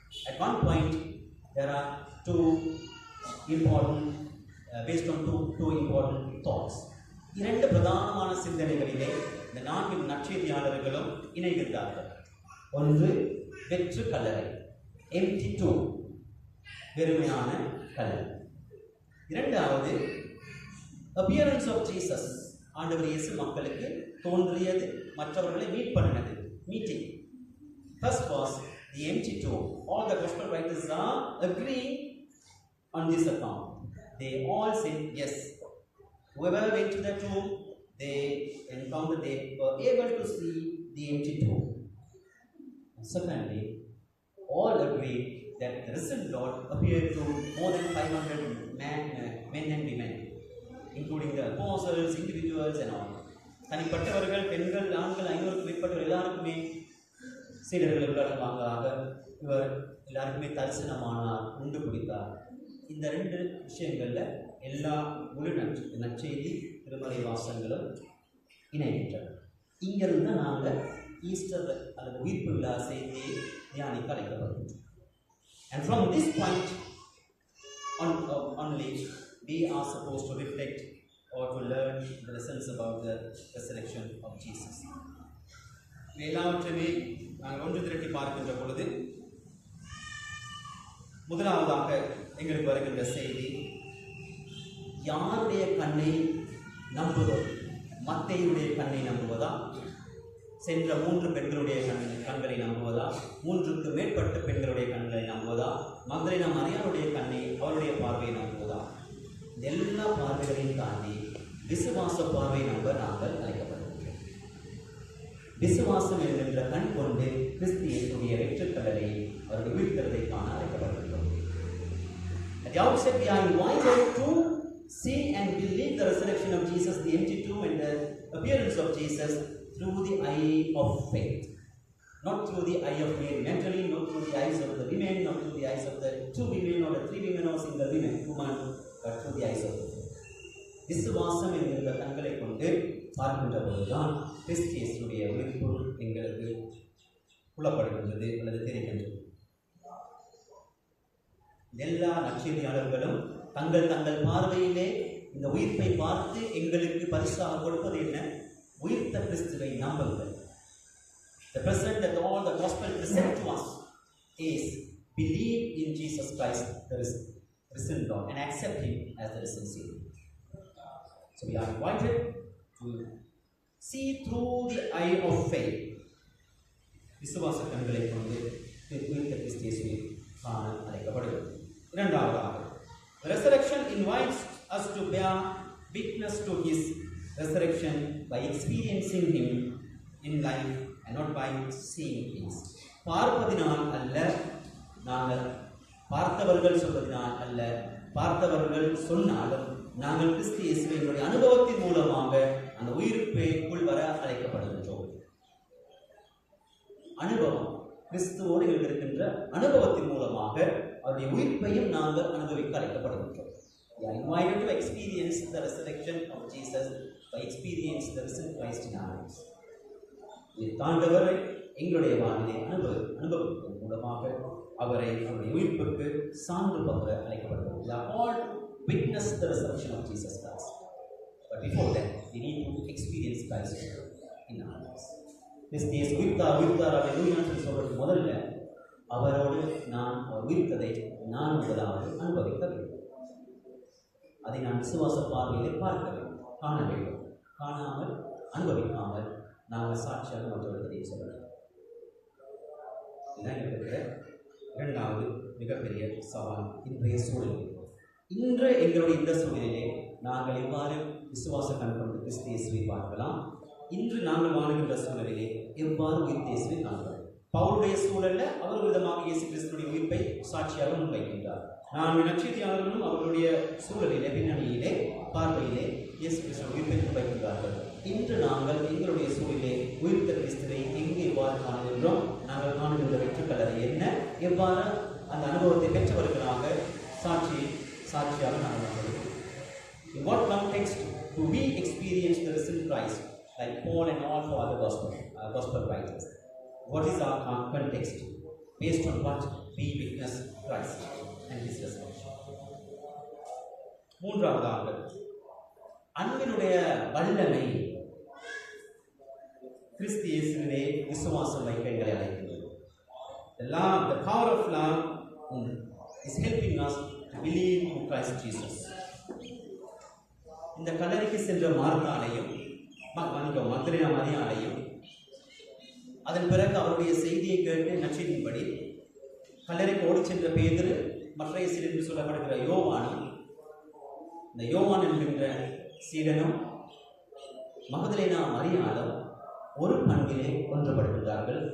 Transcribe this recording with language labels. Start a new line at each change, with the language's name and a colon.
English: At one point, there are two important, based on two important thoughts.
Tamil: இரண்டு பிரதானமான சிந்தனைகளிலே இந்த நான்கு நற்செய்தியாளர்களும் இணைகின்றார்கள். ஒன்று வெற்று கல்லறை,
English: empty tomb,
Tamil: வெறுமையான கல்லறை. இரண்டாவது
English: appearance of Jesus,
Tamil: ஆண்டவர் இயேசு மக்களுக்கு தோன்றியது, மற்றவர்களை மீட் பண்ணினது, meeting.
English: First was the empty tomb. All the gospel writers are agreeing on this account. They all said yes. Whoever went to the tomb, they encountered, they were able to see the empty tomb. Secondly, all agreed that the risen Lord appeared to more than 500 men and women, including the apostles, individuals and all.
Tamil: தனிப்பட்டவர்கள், பெண்கள், ஆண்கள், 500க்கும் மேற்பட்டவர்கள் எல்லாருக்குமே சீடர்கள் வாங்கலாக இவர் எல்லாருக்குமே தரிசனமானார், உண்டு குடித்தார். இந்த ரெண்டு விஷயங்களில் எல்லா முழு நற்செய்தி திருமறை வாசங்களும் இணைகின்றன. இங்கிருந்து நாங்கள் ஈஸ்டர் அல்லது உயிர்ப்பு விழா செய்தியை தியானிக்க அழைக்கப்படுகின்றோம்.
English: And from this point only, we are supposed to reflect or to learn the lessons about the resurrection of Jesus.
Tamil: எல்லாவற்றையுமே நாங்கள் ஒன்று திரட்டி பார்க்கின்ற பொழுது முதலாவதாக எங்களுக்கு வருகின்ற செய்தி, யாருடைய கண்ணை நம்புவது? மத்தேயுடைய கண்ணை நம்புவதா? சென்ற 3 பெண்களுடைய கண்களை நம்புவதா? 3க்கு மேற்பட்ட பெண்களுடைய கண்களை நம்புவதா? மக்தலேனா மரியாளுடைய கண்ணை, அவருடைய பார்வையை நம்புவதா? எல்லா பார்வைகளையும் தாண்டி விசுவாச பார்வை நம்ப நாங்கள் அழைக்கப்படுகிறோம். விசுவாசம் என்கின்ற கண் கொண்டு கிறிஸ்து இயேசுடைய வெற்றுக்கடலை அவருடைய உயிர்த்தெழுதலை காண அழைக்கப்படுகிறோம்.
English: At the outset, we are invited to see and believe the resurrection of Jesus, the empty tomb and the appearance of Jesus through the eye of faith. Not through the eye of Mary Magdalene, not through the eyes of the women, not through the eyes of the 2 women or the 3 women or single woman, but through the eyes of faith.
Tamil: விசுவாசம் என்கின்ற கண்களை கொண்டு பார்க்கின்ற பொழுதுதான் கிறிஸ்து இயேசுடைய உயிர்ப்பு எங்களுக்கு புலப்படுகின்றது அல்லது தெரிகின்றது. எல்லா நற்செய்தியாளர்களும் தங்கள் பார்வையிலே இந்த உயிர்ப்பை பார்த்து எங்களுக்கு பரிசாக கொடுப்பது என்ன? உயிர்த்த கிறிஸ்துவை நம்புங்கள்.
English: The present that all the gospel present to us is believe in Jesus Christ, the risen Lord, and accept Him as the risen Savior. So we are invited to See through the eye of faith.
Tamil: விசுவாச கண்களை கொண்டு உயிர்த்த கிறிஸ்து இயேசுவை காண அழைக்கப்படுகிறது. இரண்டாவதாக,
English: the resurrection invites us to bear witness to his resurrection by experiencing him in life and not by seeing things.
Tamil: பார்ப்பதினால் அல்ல, நாங்கள் பார்த்தவர்கள் சொல்வதனால் அல்ல, பார்த்தவர்கள் சொன்னாலும் நாங்கள் கிறிஸ்து இயேசுவினுடைய அனுபவத்தின் மூலமாக அந்த உயிர்ப்புக்குள் வர அழைக்கப்படுகின்றோம். அனுபவம், கிறிஸ்துவோடு இருக்கின்ற அனுபவத்தின் மூலமாக அவருடைய உயிர்ப்பையும் நாங்கள் அனுபவிக்க அழைக்கப்படுகின்றோம்.
English: We are invited to experience the resurrection of Jesus by experience the risen Christ in our lives.
Tamil: தாண்டவரை எங்களுடைய வாழ்விலே அனுபவிப்பதன் மூலமாக அவரை அவருடைய உயிர்ப்புக்கு சான்று பகர அழைக்கப்படுகிறோம்.
English: We are all witness the resurrection of Jesus Christ. But before that, we need to experience Christ in our lives.
Tamil: கிறிஸ்து இயேசு உயிர்த்தார் அல்லேலூயா என்று சொல்வதற்கு முதல்ல அவரோடு நான் அவர் உயிர்த்ததை நான் முதலாவது அனுபவிக்க வேண்டும். அதை நான் விசுவாச பார்வையிலே பார்க்க வேண்டும், காண வேண்டும். காணாமல் அனுபவிக்காமல் நாங்கள் சாட்சியாக மற்றவர்களுக்கு சொல்லலாம். இதுதான் இருக்கிற இரண்டாவது மிகப்பெரிய சவால் இன்றைய சூழலில். இன்று எங்களுடைய இந்த சூழலிலே நாங்கள் எவ்வாறு விசுவாச கண் கொண்டு கிறிஸ்து இயேசுவை பார்க்கலாம்? இன்று நாங்கள் வாழுகின்ற சூழலிலே எவ்வாறு உயிர்த்த இயேசுவை காணலாம்? பவுலுடைய சூழலில் அவர் விதமாக இயேசு கிறிஸ்துடைய உயிர்ப்பை சாட்சியாக முன்வைக்கின்றார். நான் நற்செய்தியாளர்களும் அவர்களுடைய சூழலிலே பின்னணியிலே பார்வையிலே இயேசு கிறிஸ்துவின் உயிர்ப்பை முன்வைக்கின்றார்கள். இன்று நாங்கள் எங்களுடைய சூழலிலே உயிர்த்த கிறிஸ்துவை எங்கே எவ்வாறு காணுகின்றோம்? நாங்கள் காணுகின்ற வெற்றுக்கலரை என்ன? எவ்வாறு அந்த அனுபவத்தை பெற்றவர்களாக சாட்சியாக நாங்கள் காணுகிறோம்?
English: In what context do we experience the risen Christ, like Paul and all for other gospel writers? What is our context? Based on what we witness Christ and his resurrection.
Tamil: மூன்றாவதாக, அன்பினுடைய வல்லமை கிறிஸ்து இயேசுவிலே விசுவாசம் வைக்க எங்களை அழைக்கிறது.
English: The power of love is helping us to believe in Christ Jesus.
Tamil: இந்த கல்லறைக்கு சென்ற மார்த்தாலையும் மக்தலேனா மரியாளையும் அதன் பிறகு அவருடைய செய்தியை கேட்டு நற்செய்தியின்படி கல்லறைக்கு ஓடி சென்ற பேதுரு, மற்றைய சீடர் என்று சொல்லப்படுகிற யோவானும், இந்த யோவான் என்கின்ற சீடனும் மக்தலேனா மரியாளும் ஒரு பண்பிலே ஒன்றுபடுகின்றார்கள்.